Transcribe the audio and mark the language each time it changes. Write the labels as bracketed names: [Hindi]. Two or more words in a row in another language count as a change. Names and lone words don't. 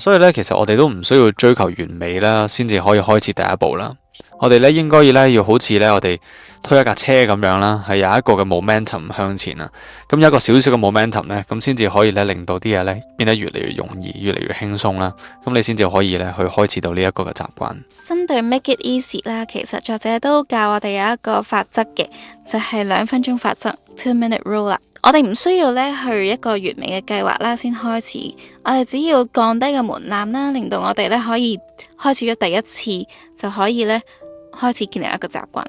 [Cantonese] 所以咧，其實我哋都唔需要追求完美啦，先至可以開始第一步啦。我哋咧應該要好似咧我哋推一架車咁樣啦，係有一個嘅 momentum 向前啊。咁有一個少少嘅 momentum 咧，咁先至可以咧令到啲嘢咧變得越嚟越容易，越嚟越輕鬆啦。咁你先至可以咧去開始到呢一個嘅習慣。針對 [English] make it easy [Cantonese] 啦，其實作者都教我哋有一個法則嘅，就係2分鐘法則 [English] 2-minute rule [Cantonese] 啦。我哋唔需要咧去一個完美嘅計劃啦，先開始。我哋只要降低個門檻啦，令到我哋咧可以開始咗第一次就可以咧開始建立一個習慣。